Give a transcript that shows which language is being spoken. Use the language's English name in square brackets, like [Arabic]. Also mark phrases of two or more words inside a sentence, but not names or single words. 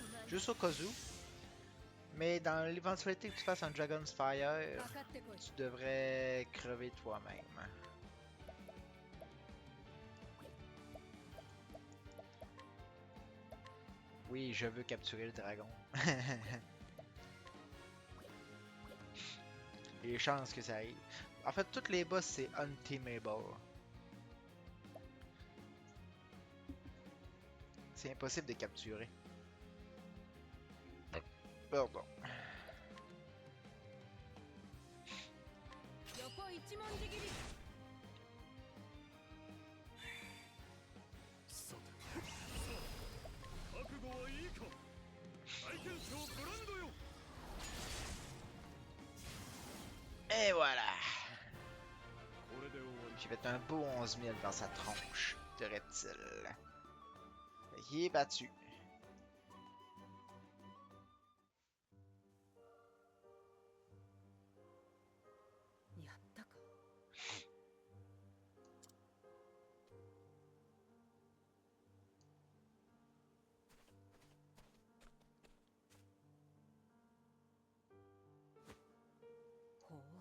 [French] Juste au cas où. Mais dans l'éventualité que tu fasses un Dragon's Fire, [Japanese] かかってこい。 [French] tu devrais crever toi-même. Oui, je veux capturer le dragon. Les chances que ça arrive. En fait, toutes les boss, c'est unteamable. C'est impossible de capturer. Pardon. [Japanese] 横一文字切り。さて覚悟はいいか大剣将ブランドよ [French] Et voilà! [Japanese] これで終わり [French] J'ai fait un beau 11 000 dans sa tronche de reptile. Il est battu. [Japanese] やったか。ほう。